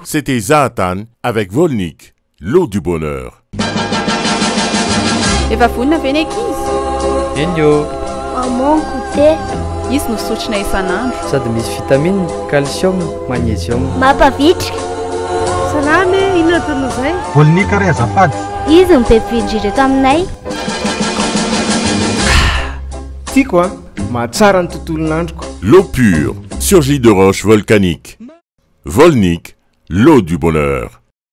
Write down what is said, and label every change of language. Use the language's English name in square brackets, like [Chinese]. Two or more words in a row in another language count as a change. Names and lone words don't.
[French] C'était Zahatany avec Volnic, l'eau du bonheur. [Malagasy] Efa vonina ve ny ankizy? Enyo. [French] Maman goûter. [Malagasy] Izy no sotrina isan'andro. Sady misy [French] vitamine, calcium, magnésium. [Malagasy] Mampavitrika. Salamy, inona tono izay? Volnic ary azafady. Izy mipevidry ireto aminay. Tiako mahatsara ny tontolo n'androko. [French] L'eau pure, surgit de roches volcaniques. Volnic, l'eau du bonheur.